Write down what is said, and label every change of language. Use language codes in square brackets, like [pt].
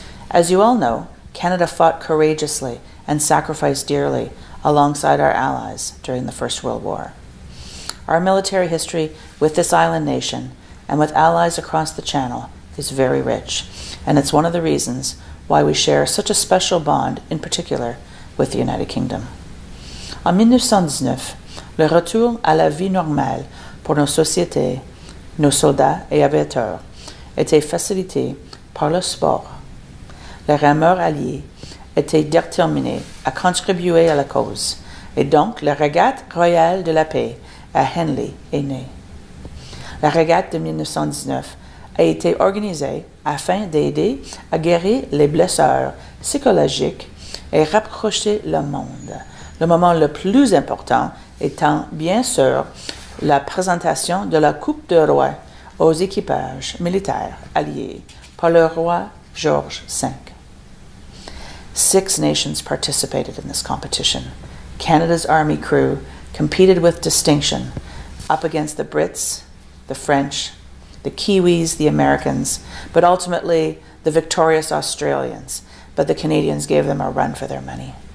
[en] As you all know, Canada fought courageously and sacrificed dearly alongside our allies during the First World War. Our military history with this island nation and with allies across the Channel is very rich, and it's one of the reasons why we share such a special bond, in particular, with the United Kingdom. [fr] En 1919, le retour à la vie normale pour nos sociétés, nos soldats et aviateurs était facilité par le sport. Les rameurs alliés étaient déterminés à contribuer à la cause, et donc la régate royale de la paix à Henley est née. La régate de 1919 a été organisée afin d'aider à guérir les blessures psychologiques et rapprocher le monde. Le moment le plus important étant bien sûr la présentation de la coupe de roi aux équipages militaires alliés par le roi George V. [en] 6 nations participated in this competition. Canada's Army crew competed with distinction up against the Brits, the French, the Kiwis, the Americans, but ultimately the victorious Australians, but the Canadians gave them a run for their money.